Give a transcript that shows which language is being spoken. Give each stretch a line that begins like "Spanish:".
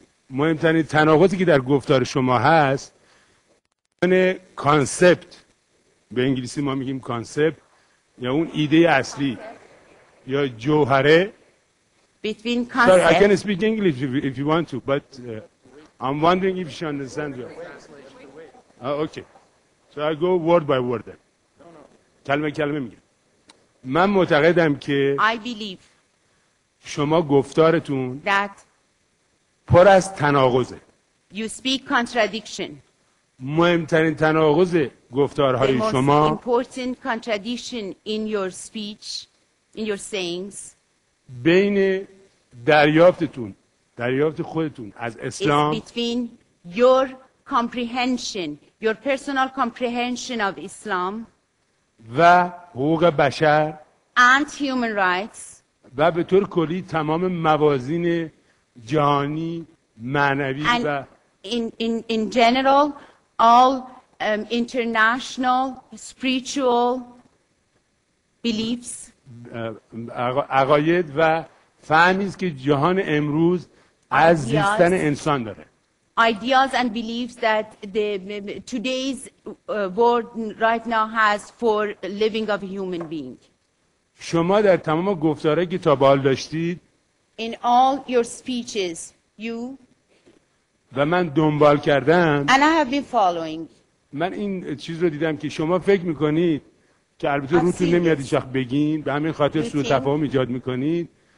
Persian: مهمترین تناقضی که در گفتار شما هست کانسپت، به انگلیسی ما میگیم کانسپت، یا اون ایده اصلی یا جوهره.
English: Between Sorry, I concepts. can speak English if you want to, but I'm wondering if you understand. Okay. So I go word by word then.
Persian: کلمه میگم. من معتقدم که
English: I believe
Persian: شما گفتارتون
English: that
Persian: پر از تناقضه.
English: you speak contradiction.
Persian: مهمترین تناقض گفتارهای
English: The most
Persian: شما
English: important contradiction in your speech, in your sayings,
Persian: بین دریافت خودتون از
English: is
Persian: اسلام
English: between your comprehension, your personal comprehension of Islam
Persian: و حقوق بشر
English: and human rights,
Persian: و به طور کلی تمام موازین جهانی معنوی و
English: and in general, all international spiritual beliefs,
Persian: عقاید و فهمی است که جهان امروز از زیستن انسان داره.
English: ideas and beliefs that today's world right now has for living of a human being.
Persian: شما در تمام گفتارهایی که تا به حال داشتید
English: In all your speeches, you
Persian: و من دنبال کردم
English: and I have been following
Persian: من این چیز رو دیدم که شما فکر میکنید که البته روتون نمیاد هیچ وقت بگین، به همین خاطر سوء تفاهم ایجاد میکنید.